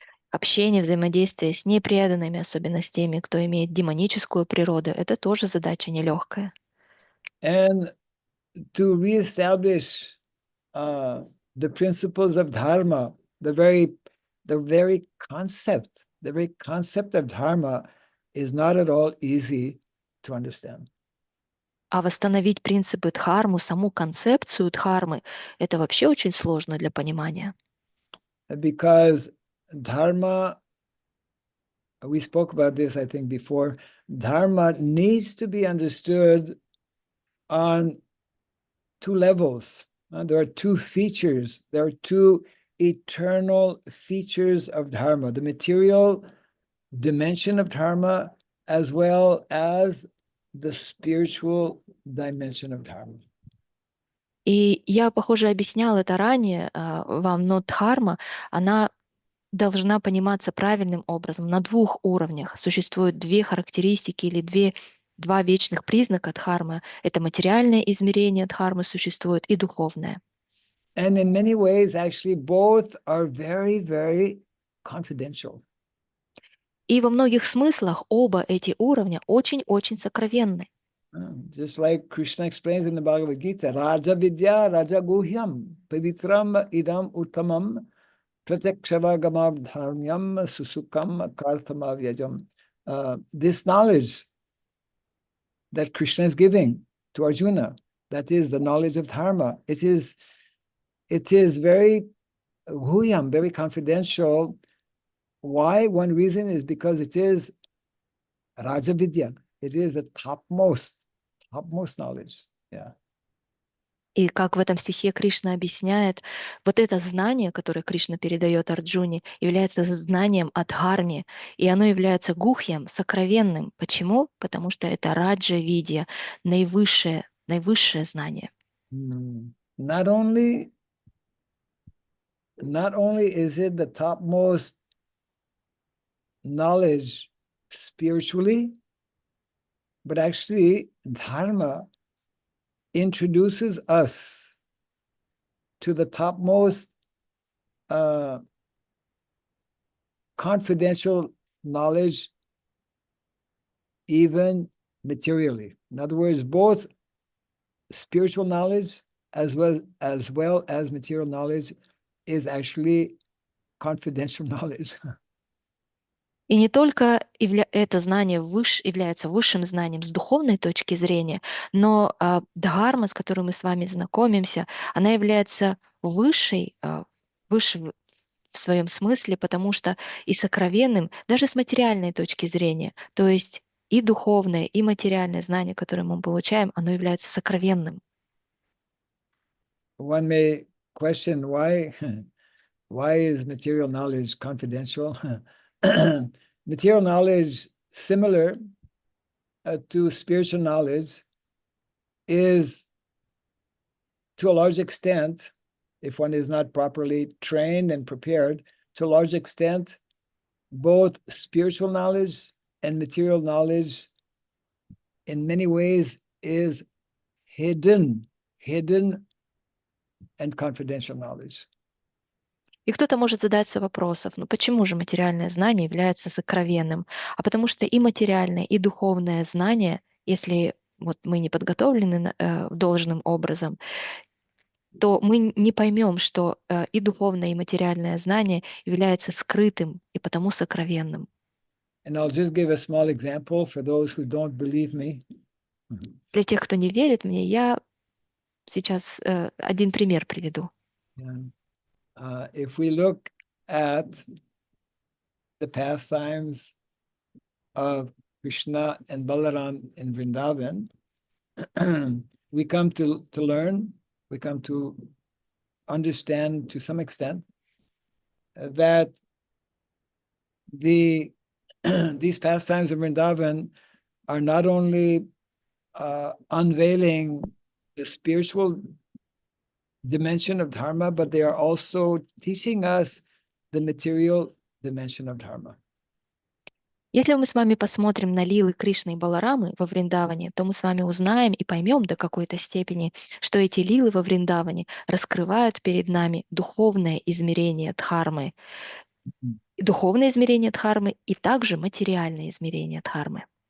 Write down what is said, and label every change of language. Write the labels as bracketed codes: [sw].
[ru] Общение, взаимодействие с непреданными, особенно с теми, кто имеет демоническую природу, это тоже задача нелегкая. [en] And to reestablish the principles of dharma, the very concept of dharma is not at all easy to understand. [ru] А восстановить принципы дхармы, саму концепцию дхармы, это вообще очень сложно для понимания. [en] Because dharma, we spoke about this, I think, before, dharma needs to be understood on two levels. There are two features. There are two eternal features of dharma: the material dimension of dharma as well as the spiritual dimension of dharma. [ru] И я, похоже, объясняла это ранее вам, но дхарма, она должна пониматься правильным образом на двух уровнях. Существуют две характеристики или два вечных признака дхармы. Это материальное измерение дхармы существует и духовное. [en] And in many ways, actually, both are very, very confidential. [ru] И во многих смыслах оба эти уровня очень-очень сокровенны. [en] Just like Krishna explains in the Bhagavad Gita, [sa] Raja Vidya, Raja Guhyam, Pavitram Idam Uttamam, Pratyakshavagamam Dharmyam, Susukam Karthamavyajam. [en] This knowledge that Krishna is giving to Arjuna, that is the knowledge of dharma. It is very Guhyam, very confidential. Why? One reason is because it is Raja Vidya. It is the topmost knowledge. Yeah. [ru] И как в этом стихе Кришна объясняет, вот это знание, которое Кришна передает Арджуне, является знанием о дхарме, и оно является гухьем, сокровенным. Почему? Потому что это раджа видья, наивысшее знание. [en] Not only is it the topmost knowledge spiritually, but actually dharma introduces us to the topmost confidential knowledge, even materially. In other words, both spiritual knowledge as well as material knowledge is actually confidential knowledge. [ru] И не только это знание является высшим знанием с духовной точки зрения, но дхарма, с которой мы с вами знакомимся, она является выше в своем смысле, потому что и сокровенным, даже с материальной точки зрения. То есть и духовное, и материальное знание, которое мы получаем, оно является сокровенным. [en] One may question why is material knowledge confidential? Material knowledge, similar to spiritual knowledge, is to a large extent, if one is not properly trained and prepared, to a large extent, both spiritual knowledge and material knowledge in many ways is hidden and confidential knowledge. [ru] И кто-то может задаться вопросом, ну почему же материальное знание является сокровенным? А потому что и материальное, и духовное знание, если вот мы не подготовлены должным образом, то мы не поймем, что и духовное, и материальное знание является скрытым и потому сокровенным. [en] And I'll just give a small example for those who don't believe me. [ru] Для тех, кто не верит мне, я сейчас один пример приведу. [en] If we look at the pastimes of Krishna and Balaram in Vrindavan, we come to learn, we come to understand to some extent that these pastimes of Vrindavan are not only unveiling the spiritual dimension of dharma, but they are also teaching us the material dimension of dharma. [ru] Если мы с вами посмотрим на лилы Кришны и Баларамы во Вриндаване, то мы с вами узнаем и поймем до какой-то степени, что эти лилы во Вриндаване раскрывают перед нами духовное измерение дхармы, духовное измерение дхармы и также материальное измерение дхармы.